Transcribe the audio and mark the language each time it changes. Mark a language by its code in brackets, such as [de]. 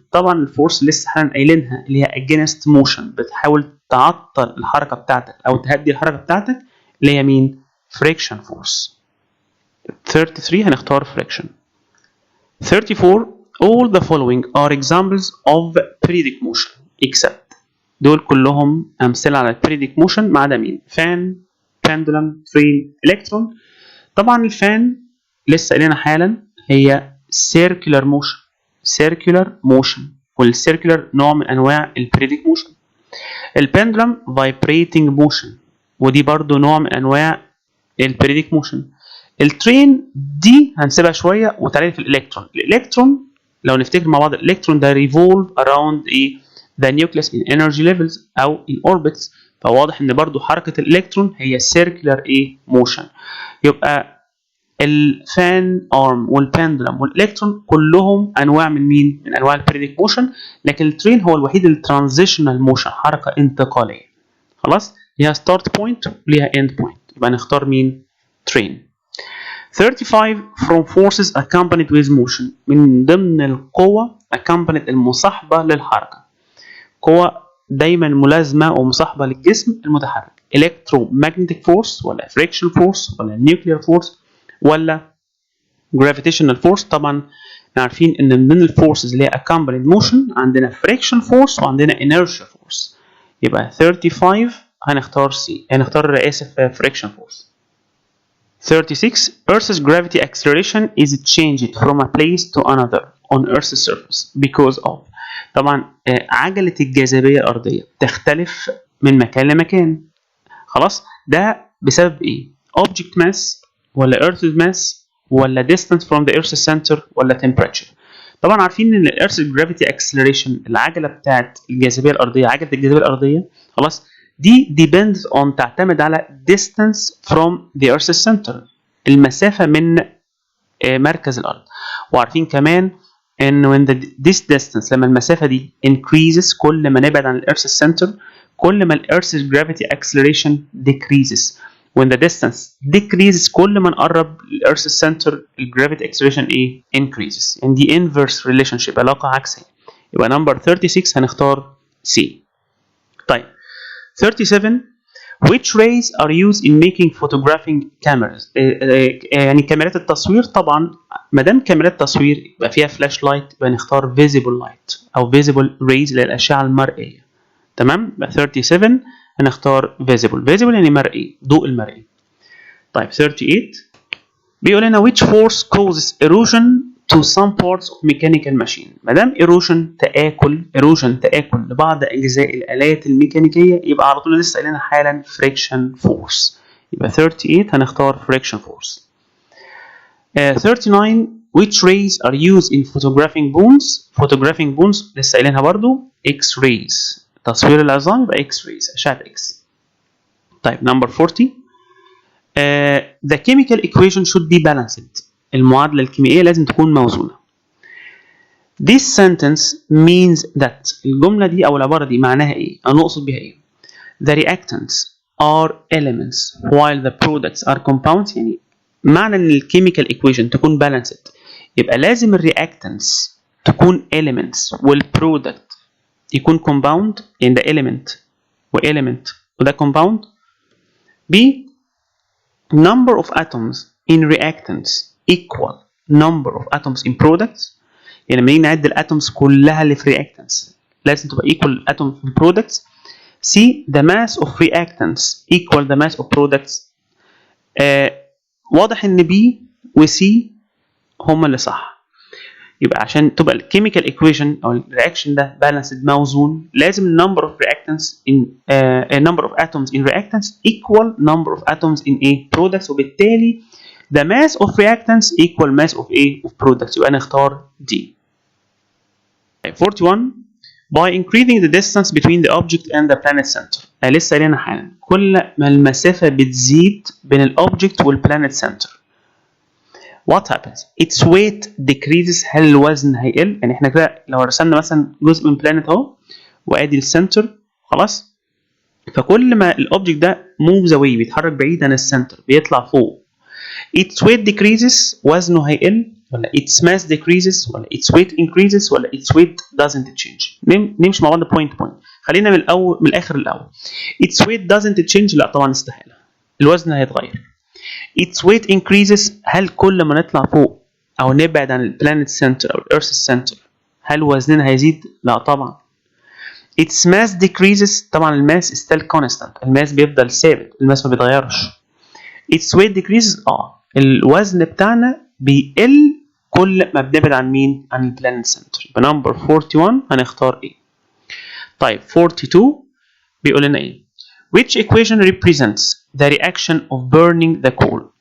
[ar] طبعا الفورس اللي لسه احنا قايلينها اللي هي [en] against motion، [ar] بتحاول تعطل الحركه بتاعتك او تهدي الحركه بتاعتك، اللي هي مين؟ [en] friction force. [ar] 33 هنختار friction. [en] 34 all the following are examples of periodic motion except. [ar] دول كلهم أمثلة على [en] periodic motion [ar] ما عدا مين؟ fan، pendulum، train، electron. طبعا الفان لسه قايلينها حالا هي circular motion. [en] circular motion [ar] والcircular نوع من أنواع periodic motion. البندلم [en] vibrating motion [ar] ودي برضو نوع من أنواع periodic motion. الترين دي هنسيبها شويه وتعالى في الالكترون. الالكترون لو نفتكر مع بعض الالكترون ده [en] revolve around [ar] ايه؟ [en] the nucleus in energy levels [ar] او [en] in orbits. [ar] فواضح ان برضو حركه الالكترون هي circular ايه؟ motion. يبقى الفان ارم والبندلم والالكترون كلهم انواع من مين؟ من انواع البريديك موشن، لكن الترين هو الوحيد الترانزيشنال موشن، حركه انتقاليه. خلاص؟ ليها ستارت بوينت وليها اند بوينت، يبقى نختار مين؟ ترين. [en] 35 from forces accompanied with motion. [ar] من ضمن القوة accompanied المصاحبة للحركة، قوة دايما ملازمة ومصاحبة للجسم المتحرك. [en] electromagnetic force ولا friction force ولا nuclear force ولا gravitational force؟ [ar] طبعا عارفين ان من ضمن الفورسز اللي هي [en] accompanied motion عندنا friction force وعندنا inertia force. [ar] يبقى 35 هنختار friction force. [en] 36 Earth's gravity acceleration is changed from a place to another on Earth's surface because of. [ar] طبعا عجلة الجاذبية الأرضية تختلف من مكان لمكان. خلاص؟ ده بسبب إيه؟ [en] object mass ولا Earth's mass ولا distance from the Earth's center ولا temperature. [ar] طبعا عارفين إن [en] Earth's gravity acceleration [ar] العجلة بتاعت الجاذبية الأرضية، عجلة الجاذبية الأرضية خلاص دي [en] depends on [ar] تعتمد على [en] distance from the Earth's center، [ar] المسافة من مركز الأرض. وعارفين كمان إن [en] this distance [ar] لما المسافة دي increases كل ما نبعد عن Earth's center كل ما [en] Earth's gravity acceleration decreases. when the distance decreases [ar] كل ما نقرب [en] Earth's center gravity acceleration إيه؟ increases. [ar] يعني دي [en] inverse relationship، [ar] علاقة عكسية. يبقى number 36 هنختار C. [en] طيب 37 which rays are used in making photographing cameras؟ [ar] يعني كاميرات التصوير. طبعا ما دام كاميرات تصوير يبقى فيها فلاش لايت، يبقى نختار [en] visible light [ar] او [en] visible rays [ar] للاشعه المرئيه. تمام؟ يبقى 37 هنختار visible يعني مرئي، ضوء المرئي. [en] طيب 38 [ar] بيقول لنا [en] which force causes erosion to some parts of mechanical machine. [ar] ما دام erosion تآكل لبعض أجزاء الآلات الميكانيكية يبقى على طول لسه قايلين حالا friction force. يبقى 38 هنختار [en] friction force. 39 which rays are used in photographing bones [ar] لسه قايلينها برضو [en] X-rays، [ar] تصوير العظام يبقى [en] X-rays، أشعة X. طيب number 40 the chemical equation should be balanced. [ar] المعادلة الكيميائية لازم تكون موزونة. [en] This sentence means that. [ar] الجملة دي أو العبارة دي معناها إيه؟ أنا أقصد بها إيه؟ [en] The reactants are elements while the products are compounds. [ar] يعني معنى إن الكيميكال equation تكون balanced يبقى لازم الرياكتنتس تكون elements والبرودكت يكون compound يعني ده element element وده compound. [en] B number of atoms in reactants equal number of atoms in products. [ar] يعني لما نيجي نعد الاتومز كلها اللي في reactants لازم تبقى [en] equal atoms in products. C the mass of reactants equal the mass of products. [ar] واضح ان B و C هما اللي صح. يبقى عشان تبقى الكيميكال ايكويشن او الرياكشن ده بالانسد موزون لازم [en] number of reactants in number of atoms in reactants equal number of atoms in A products وبالتالي the mass of reactants equal mass of A of products. [ar] يبقى نختار D. [en] 41 by increasing the distance between the object and the planet center. [ar] لسه قايلينها حالا كل ما المسافة بتزيد بين الأوبجكت والبلانت سنتر [en] what happens its weight decreases. [ar] هل الوزن هيقل؟ يعني احنا كده لو رسمنا مثلا جزء من بلانت اهو وادي السنتر خلاص فكل ما الاوبجكت ده [en] moves away [ar] بيتحرك بعيد عن السنتر بيطلع فوق [en] its weight decreases [ar] وزنه هيقل ولا [en] its mass decreases [ar] ولا [en] its weight increases [ar] ولا [en] its weight doesn't change. [ar] نمشي مع بعض point point. خلينا من الاول من الاخر الاول. [en] its weight doesn't change [ar] لا طبعا استحاله الوزن هيتغير. [en] its weight increases [ar] هل كل ما نطلع فوق او نبعد عن البلانت سنتر او الارث سنتر هل وزننا هيزيد؟ لا طبعا. [en] its mass decreases [ar] طبعا الماس [en] still constant [ar] الماس بيفضل ثابت الماس ما بيتغيرش. [en] its weight decreases [ar] الوزن بتاعنا بيقل كل ما بنبعد عن مين؟ عن البلانت سنتر. يبقى نمبر 41 هنختار ايه؟ طيب 42 بيقول لنا ايه؟ [en] which equation represents the reaction of burning the coal.